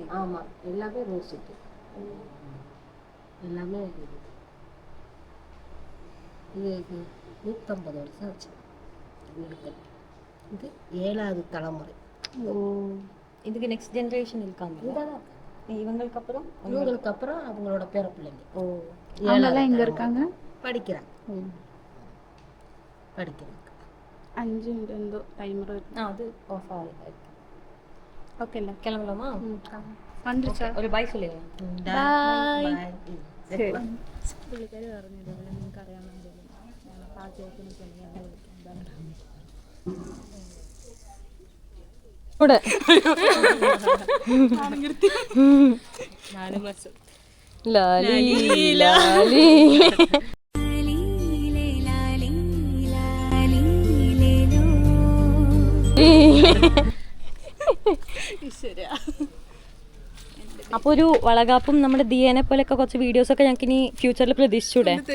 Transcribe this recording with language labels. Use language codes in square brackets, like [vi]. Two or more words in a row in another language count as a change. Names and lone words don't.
[ta] ஆமாம், எல்லாமே ரோஸ் இது, எல்லாமே இது 150 வருஷம் ஆச்சு வீடுகள். இது 7வது தலைமுறை. இதுக்கு [en] next generation [ta] இருக்காங்க. இவங்களுக்கு அப்புறம் இவங்களுக்கு அப்புறம் அவங்களோட பேர பிள்ளைங்க. அவங்கெல்லாம் எங்க இருக்காங்க? படிக்கிறாங்க. [ml] 5 എന്തോ ടൈമർ. [ta] அது ஆஃப் ஆகுது. [ml] ഓക്കെ അല്ലേ? [ta] கிளம்பலாமா? [ml] കണ്ടിച്ചാ [ta] ஒரு பாய் சொல்லுங்க. பாய். [ml] ശരി. [ta] கூட லாலி லாலி അപ്പൊ [ml] ഒരു വളകാപ്പും നമ്മുടെ ദിയേനെ പോലെയൊക്കെ കുറച്ച് വീഡിയോസ് ഒക്കെ ഞങ്ങൾക്ക് ഇനി ഫ്യൂച്ചറിൽ പ്രതീക്ഷിച്ചൂടെ?